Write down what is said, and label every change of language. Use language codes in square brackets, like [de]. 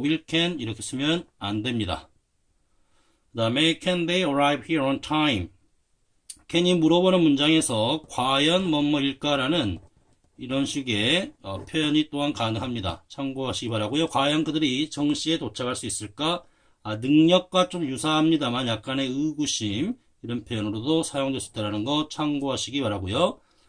[ko] will can 이렇게 쓰면 안 됩니다. 그 다음에 [en] can they arrive here on time? [ko] can이 물어보는 문장에서 과연 뭐뭐일까라는 이런 식의 표현이 또한 가능합니다. 참고하시기 바라고요. 과연 그들이 정시에 도착할 수 있을까? 능력과 좀 유사합니다만 약간의 의구심 이런 표현으로도 사용될 수 있다는 거 참고하시기 바라고요.